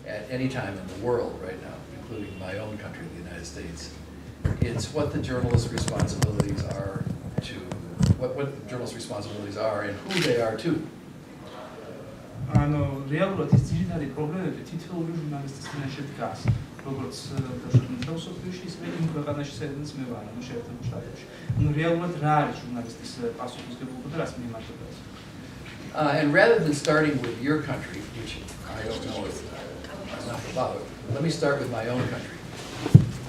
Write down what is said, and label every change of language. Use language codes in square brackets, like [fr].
[en] any time in the world right now, including my own country, the United States. It's what the journalist's responsibilities are to, what the journalist's responsibilities are and who they are too. [ka] რეალურად ის ძირითადი პრობლემები თითოეული ჟურნალისტის წინაშე დგას, როგორც თავისუფლებში, ისე იმ ქვეყანაში, სადაც მე ვარ, შეერთებულ შტატებში. რეალურად რა არის ჟურნალისტის პასუხისმგებლობა და რას მიმართება ეს? [en] And rather than starting with your country, which I don't know enough about, let me start with my own country.